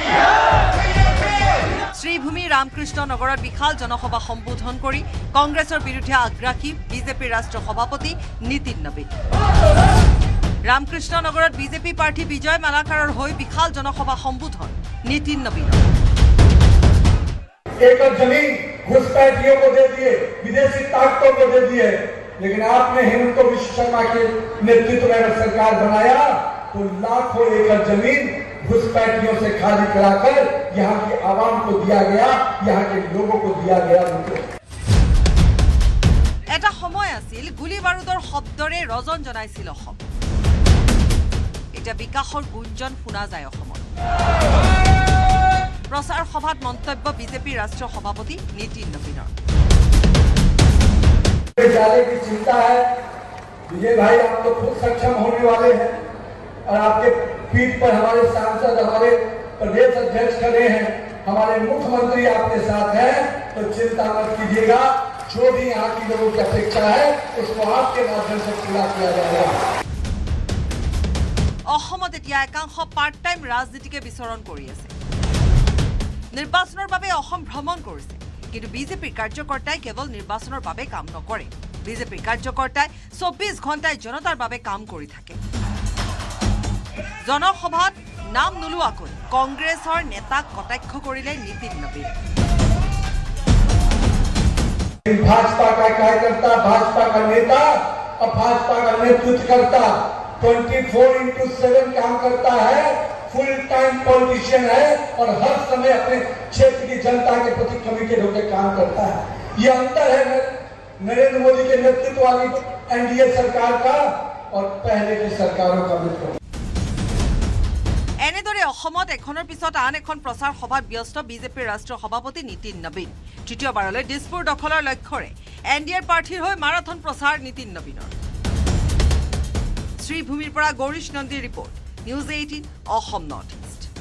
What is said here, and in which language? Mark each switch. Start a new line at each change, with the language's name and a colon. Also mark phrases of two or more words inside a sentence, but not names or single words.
Assamese: শ্ৰীভূমি ৰামকৃষ্ণ নগৰত বিশাল জনসভা সম্বোধন কৰি কংগ্ৰেছৰ বিৰুদ্ধে আগ্ৰাসী বিজেপিৰ ৰাষ্ট্ৰীয় সভাপতি নীতিন নবীন। ৰামকৃষ্ণ নগৰত বিজেপি প্ৰাৰ্থী বিজয় মালাকাৰৰ হৈ বিশাল জনসভা সম্বোধন নীতিন নবীন।
Hindi: एकड़ जमीन घुसपैठियों को दे दिए, विदेशी ताकतों को दे दिए, लेकिन आपने हेमंत बिश्वा शर्मा के नेतृत्व में अगर सरकार बनाया तो लाखों एकड़ जमीन घुसपैठियों से खाली कराकर यहाँ की आवाम को दिया गया, यहाँ के लोगों को दिया गया।
Assamese: এটা সময় আছিল গুলী বাৰুদৰ শব্দৰে ৰজন জনাইছিল অসম। এতিয়া বিকাশৰ গুঞ্জন শুনা যায় অসমত। প্ৰচাৰ সভাত মন্তব্য বিজেপিৰ ৰাষ্ট্ৰীয় সভাপতি নীতিন নবীনৰ।
Hindi: जाने की चिंता है विजय भाई, आप तो खुद सक्षम होने वाले हैं और आपके पीठ पर हमारे सांसद, हमारे प्रदेश अध्यक्ष खड़े हैं, हमारे मुख्यमंत्री आपके साथ हैं, तो चिंता मत कीजिएगा। जो भी यहाँ की लोगों की अपेक्षा है उसको आपके माध्यम से पूरा किया जाएगा।
Assamese: অসমত এতিয়া একাংশ
English: part time
Assamese: ৰাজনীতিকে বিচৰণ কৰি আছে। নিৰ্বাচনৰ বাবে অসম ভ্ৰমণ কৰিছে, কিন্তু বিজেপিৰ কাৰ্যকৰ্তাই কেৱল নিৰ্বাচনৰ বাবে কাম নকৰে। বিজেপিৰ কাৰ্যকৰ্তাই 24 ঘণ্টাই জনতাৰ বাবে কাম কৰি থাকে। জনসভাত নাম নোলোৱাকৈ কংগ্ৰেছৰ নেতাক কটাক্ষ কৰিলে নীতিন নবীন।
Hindi: भाजपा का कार्यकर्ता, भाजपा का नेता और भाजपा का नेतृत्व करता 24/7 काम करता है,
English: full time politician
Hindi: है और हर समय अपने क्षेत्र की जनता के प्रति कमिटेड होकर काम करता है। ये अंतर है नरेंद्र मोदी के नेतृत्व वाली एनडीए सरकार का और पहले की सरकारों का मित्र।
Assamese: এনেদৰে অসমত এখনৰ পিছত আন এখন প্ৰচাৰ সভাত ব্যস্ত বিজেপিৰ ৰাষ্ট্ৰীয় সভাপতি নীতিন নবীন। তৃতীয়বাৰলৈ দিছপুৰ দখলৰ লক্ষ্যৰে এনডিএৰ প্ৰাৰ্থীৰ হৈ মাৰাথন প্ৰচাৰ নীতিন নবীনৰ। শ্ৰীভূমিৰ পৰা গৌৰীশ নন্দীৰ ৰিপৰ্ট, নিউজ 18 অসম নৰ্থ ইষ্ট।